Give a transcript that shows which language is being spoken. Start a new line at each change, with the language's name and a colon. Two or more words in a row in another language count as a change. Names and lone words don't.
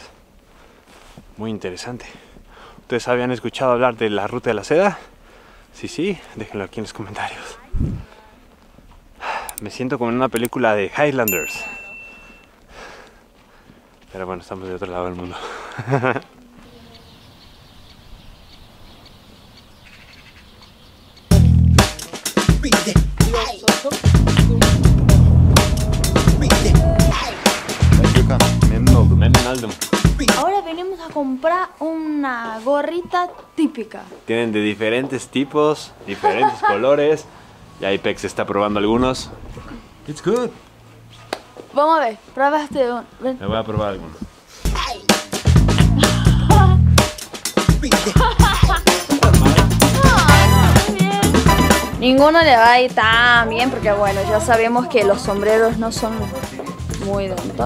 Spanish: Muy interesante. ¿Ustedes habían escuchado hablar de la ruta de la seda? Sí, déjenlo aquí en los comentarios. Me siento como en una película de Highlanders. Pero bueno, estamos de otro lado del mundo.
Turkish: Memnun oldum.
Spanish: Ahora venimos a comprar una gorrita típica. Tienen de diferentes tipos, diferentes colores. Ya Ipex está probando algunos.
English: It's good.
Spanish: Vamos a ver, probaste uno. Ven. Me voy a probar algunos. Ninguno le va a ir tan bien porque bueno, ya sabemos que los sombreros no son muy de Antonio.